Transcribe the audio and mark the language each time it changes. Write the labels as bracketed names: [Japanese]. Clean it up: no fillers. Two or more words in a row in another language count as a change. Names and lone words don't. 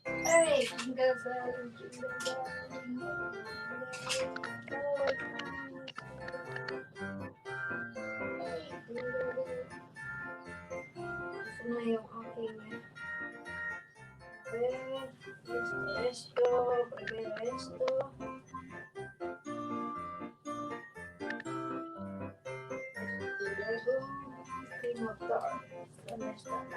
[Filipino] Ay, [English] jingle bell, jingle bell, [Filipino] gusto na yung aking [Spanish] esto, primero esto. Y luego, [English] cream of dark. [Spanish] ¿Dónde está?